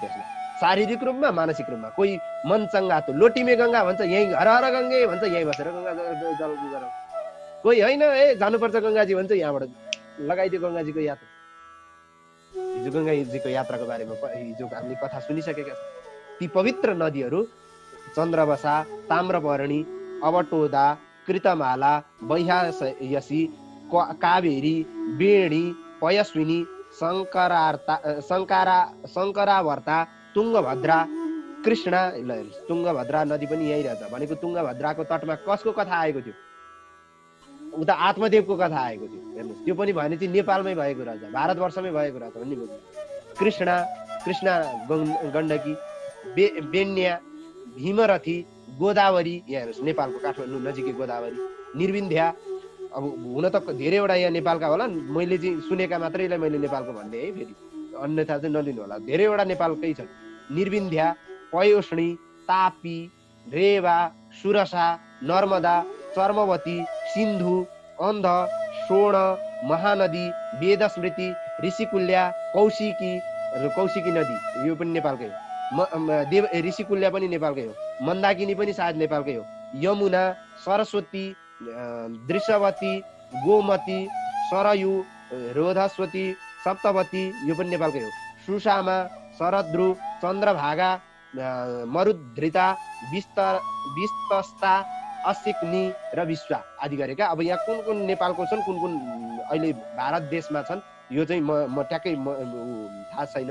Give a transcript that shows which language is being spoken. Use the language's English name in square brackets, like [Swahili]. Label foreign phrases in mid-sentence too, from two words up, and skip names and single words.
[Nepali] त्यसमा शारीरिक रूपमा मानसिक रूपमा कोही [Hindi] मन चङ्गा त लोटिमे गङ्गा [Nepali] भन्छ, यहीँ हर हर गङ्गे भन्छ, यहीँ बसेर गङ्गा जल गरौँ। कोही होइन जानुपर्छ गङ्गाजी भन्छ, यहाँबाट लगाइदियो गङ्गाजीको यात्रा। हिजो गङ्गाजीको यात्राको बारेमा हिजो हामीले कथा सुनिसकेका छौँ। ती पवित्र नदीहरू चन्द्रवसा, ताम्रपर्णी, अवटोदा, कृतमाला, वैहायसी, कावेरी, बेणी, पयस्विनी, शङ्करावर्ता, तुङ्गभद्रा, कृष्णा। तुङ्गभद्रा नदी पनि यही रहेछ भनेको तुङ्गभद्राको तटमा कसको कथा आएको थियो? उता आत्मदेवको कथा आएको थियो। हेर्नुहोस्, त्यो पनि भने चाहिँ नेपालमै भएको रहेछ, भारतवर्षमै भएको रहेछ भन्ने बुझ्नु। कृष्णा गण्डकी, बेन्या, भीमरथी, गोदावरी, यहाँ हेर्नुहोस् नेपालको काठमाडौँ नजिकै गोदावरी, निर्विन्ध्या। अब हुन त धेरैवटा यहाँ नेपालका होला, मैले चाहिँ सुनेका मात्रैलाई मैले नेपालको भन्ने है, फेरि अन्यथा चाहिँ नलिनु होला। धेरैवटा नेपालकै छन्। निर्विन्ध्या, पयोष्णी, तापी, रेवा, सुरसा, नर्मदा, चर्मवती, सिन्धु, अन्ध, स्वर्ण, महानदी, वेदस्मृति, ऋषिकुल्या, कौशिकी नदी यो पनि नेपालकै हो। ऋषिकुल्या पनि नेपालकै हो। मन्दाकिनी पनि सायद नेपालकै हो। यमुना, सरस्वती, दृश्यवती, गोमती, सरयू, रोधस्वती, सप्तवती यो पनि नेपालकै हो। सुषामा, शरद्रु, चन्द्रभागा, मरुधृता, विस्तस्ता, असिक्नी र विश्वा आदि गरेका। अब यहाँ कुन कुन नेपालको छन्, कुन कुन अहिले भारत देशमा छन् यो चाहिँ म ट्याक्कै थाहा छैन।